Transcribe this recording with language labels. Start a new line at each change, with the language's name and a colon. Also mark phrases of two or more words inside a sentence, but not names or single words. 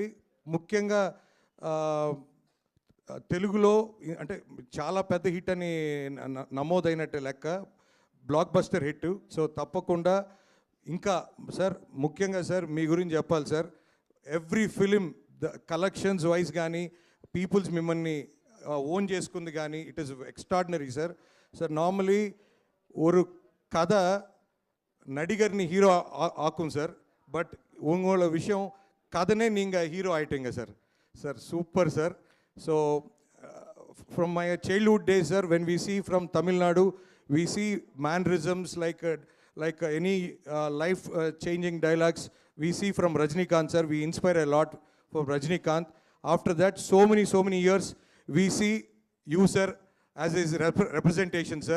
Telugu: ముఖ్యంగా తెలుగులో అంటే చాలా పెద్ద హిట్ అని నమోదైనట్టే లెక్క,
English: blockbuster hit.
Telugu: సో తప్పకుండా ఇంకా సార్, ముఖ్యంగా సార్ మీ గురించి చెప్పాలి సార్.
English: every film the collections wise
Telugu: కానీ పీపుల్స్ మిమ్మల్ని ఓన్ చేసుకుంది కానీ
English: it is extraordinary sir. sir normally
Tamil: ஒரு கதை நடிகர்னி ஹீரோ ஆக்கும் சார், பட் உங்களோட விஷயம் கதனே நீங்கள் ஹீரோ ஆயிட்டீங்க சார். சார் சூப்பர் சார்.
English: ஸோ from my childhood days sir, when we see from Tamil Nadu, we see mannerisms like any life changing dialogues we see from Rajinikanth sir. We inspire a lot from Rajinikanth. After that, so many years we see you sir as his representation sir.